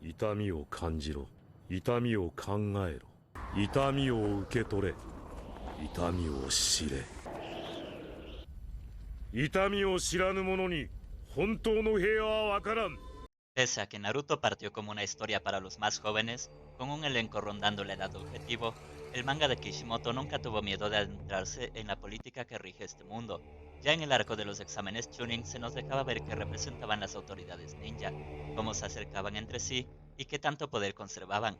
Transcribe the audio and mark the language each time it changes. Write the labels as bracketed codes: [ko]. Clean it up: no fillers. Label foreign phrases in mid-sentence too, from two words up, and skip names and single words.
[ja] 痛みを感じろ。痛みを考えろ。痛みを受け取れ。痛みを知れ。痛みを知らぬ者に本当の平和はわからん。 [es] Pese a que Naruto partió como una historia para los más jóvenes, con un elenco rondando la edad objetivo, el manga de Kishimoto nunca tuvo miedo de adentrarse en la política que rige este mundo. Ya en el arco de los exámenes Chunin se nos dejaba ver qué representaban las autoridades ninja, cómo se acercaban entre sí y qué tanto poder conservaban.